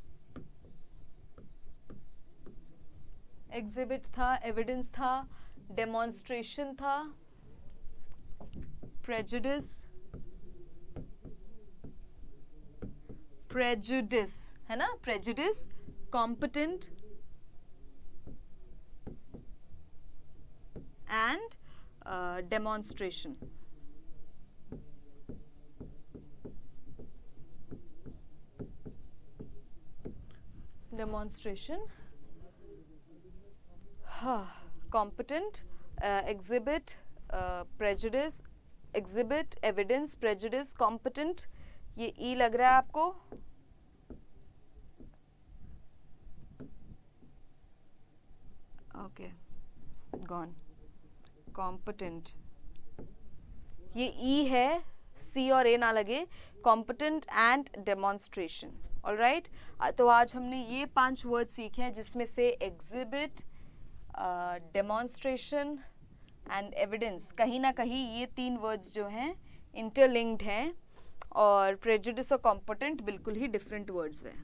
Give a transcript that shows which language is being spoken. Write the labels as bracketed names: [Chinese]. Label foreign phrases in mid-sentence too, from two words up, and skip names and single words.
[English] exhibit था, evidence था, demonstration था, prejudice, prejudice [Hindi] है ना, [English] prejudice, competent and demonstration. डेमोन्स्ट्रेशन, competent, exhibit, prejudice, exhibit, evidence, prejudice, competent. [Hindi] ये ई लग रहा है आपको? [English] okay, gone. [Hindi] competent, ये ई है, सी और ए ना लगे. [English] competent and demonstration. ऑलराइट. [Hindi] तो आज हमने ये 5 वर्ड सीखे हैं जिसमें से एग्जिबिट, [English] demonstration and evidence, [Hindi] कहीं ना कहीं ये 3 वर्ड्स जो हैं इंटरलिंक्ड हैं. और प्रेजुडिस और कॉम्पिटेंट बिल्कुल ही [English] different words [Hindi] हैं.